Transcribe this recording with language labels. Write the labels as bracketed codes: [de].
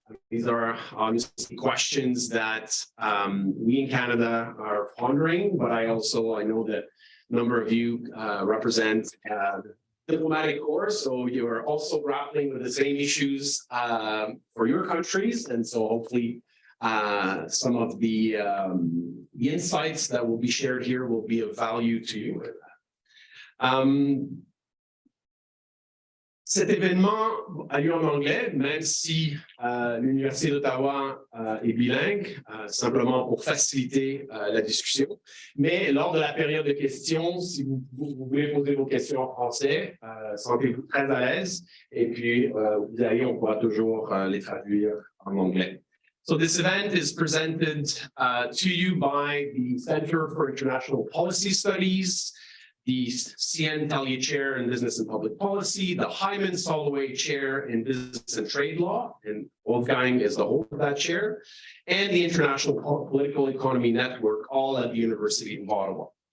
[en] These are obviously questions that we in Canada are pondering, but I know that a number of you represent diplomatic corps, so you're also grappling with the same issues for your countries, and so hopefully some of the insights that will be shared here will be of value to you. [fr] Cet événement a lieu en anglais, même si l'Université d'Ottawa est bilingue, simplement pour faciliter la discussion. Mais lors de la période de questions, si vous voulez poser vos questions en français, sentez-vous très à l'aise. Et puis, on pourra toujours les traduire en anglais. [en] So this event is presented to you by the Center for International Policy Studies, the Tellier Chair in Business and Public Policy, the Hyman Soloway Chair in Business and Trade Law, and Wolfgang is the holder of that chair, and the International Political Economy Network, all at the University of Ottawa.